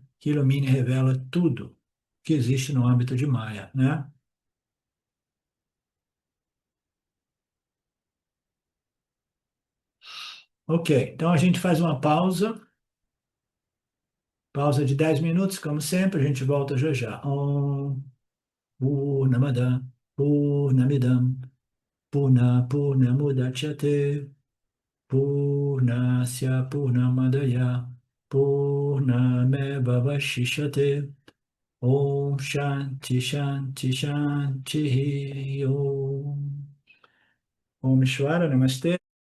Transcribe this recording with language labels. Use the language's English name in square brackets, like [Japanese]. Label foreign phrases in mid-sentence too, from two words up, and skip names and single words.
[Portuguese] Que ilumina e revela tudo que existe no âmbito de Maya, né? Ok, então a gente faz uma pausa, pausa de 10 minutos, como sempre, a gente volta já já. [Sanskrit] Om Purnamada Purnamidam Purnamudachyate Purnasya Purnamadaya Purnameva Vashishyate Om Shanti Shanti Shanti Om Om Shwara Namaste